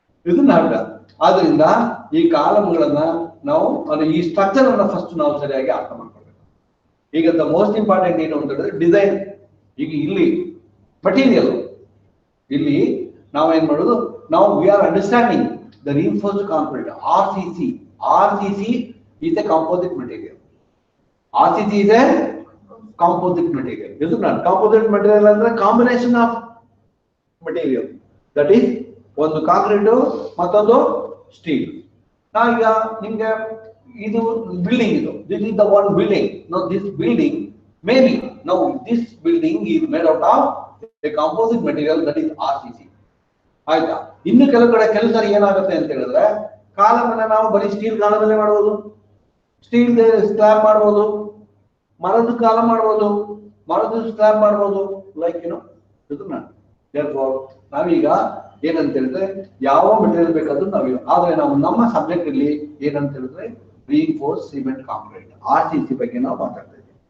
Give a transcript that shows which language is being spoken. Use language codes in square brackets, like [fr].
[kn] ಇದನ್ನ ಆದ್ರಿಂದ ಈ ಕಾಲಮ್ಗಳನ್ನ ನಾವು ಈ ಸ್ಟ್ರಕ್ಚರ್ ಅನ್ನ ಫಸ್ಟ್ ನಾವು ಸರಿಯಾಗಿ ಅರ್ಥ ಮಾಡ್ಕೊಳ್ಬೇಕು. [en] ಈಗ the most important ಏನು ಅಂತ ಹೇಳಿದ್ರೆ ಡಿಸೈನ್. [kn] ಈಗ ಇಲ್ಲಿ ಮಟೀರಿಯಲ್, ಇಲ್ಲಿ ನಾವೇನ್ ಮಾಡೋದು, ನಾವು [en] We are understanding the reinforced concrete RCC is a composite material. RCC is a composite material. [kn] ಇದು composite material ಅಂದ್ರೆ [en] Combination of material. [kn] That is ಒಂದು ಕಾಂಕ್ರೀಟ್ ಮತ್ತೊಂದು ಸ್ಟೀಲ್. ನಾವೀಗ ನಿಮ್ಗೆ ಇದು [en] Building, this is the one building. No this building maybe now this building is made out of a composite material that is RCC. [kn] ಆಯ್ತಾ? ಇನ್ನು ಕೆಲವು ಸಾರಿ ಏನಾಗುತ್ತೆ ಅಂತ ಹೇಳಿದ್ರೆ ಕಾಲಮ್ ಅನ್ನ ನಾವು ಬರೀ ಸ್ಟೀಲ್ ಕಾಲಮಲ್ಲೇ ಮಾಡಬಹುದು, ಸ್ಟೀಲ್ ಸ್ಲ್ಯಾಬ್ ಮಾಡಬಹುದು, ಮರದ ಕಾಲಮ್ ಮಾಡಬಹುದು, ಮರದ ಸ್ಲ್ಯಾಬ್ ಮಾಡಬಹುದು. ಲೈಕ್ ಇದನ್ನ ನಾವೀಗ ಏನಂತ ಹೇಳಿದ್ರೆ ಯಾವ ಮೆಟೀರಿಯಲ್ ಬೇಕಾದ್ರೂ ನಾವೀಗ, ಆದ್ರೆ ನಾವು ನಮ್ಮ ಸಬ್ಜೆಕ್ಟ್ ಅಲ್ಲಿ ಏನಂತ ಹೇಳಿದ್ರೆ ರೀಇನ್ಫೋರ್ಸ್ಡ್ ಸಿಮೆಂಟ್ ಕಾಂಕ್ರೀಟ್ RCC ಬಗ್ಗೆ ನಾವು ಮಾತಾಡ್ತಾ ಇದ್ದೀವಿ.